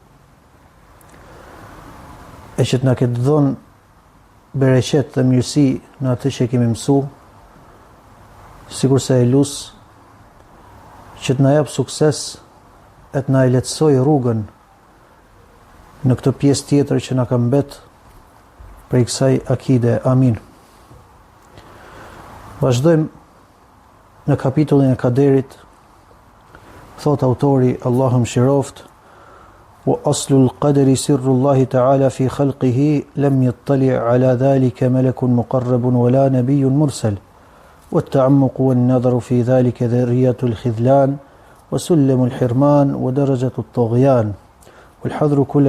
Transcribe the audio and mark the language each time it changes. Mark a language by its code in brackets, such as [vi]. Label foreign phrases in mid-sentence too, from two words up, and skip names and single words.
[sq] e që të na këtë dhonë bereqet dhe mirësi në atë që kemi mësu, sikur se e lusë që të na jap sukses e të na e lehtësoj rrugën në këtë pjesë tjetër që na ka mbet prej kësaj akide. Amin. Vazhdojmë në kapitullin e kaderit. Thot autori, Allahu mëshiroft, [ar] وأصل القدر سر الله تعالى في خلقه لم يطلع على ذلك ملك مقرب ولا نبي مرسل والتعمق والنظر في ذلك ذرية الخذلان وسلم الحرمان ودرجة الطغيان والحذر كل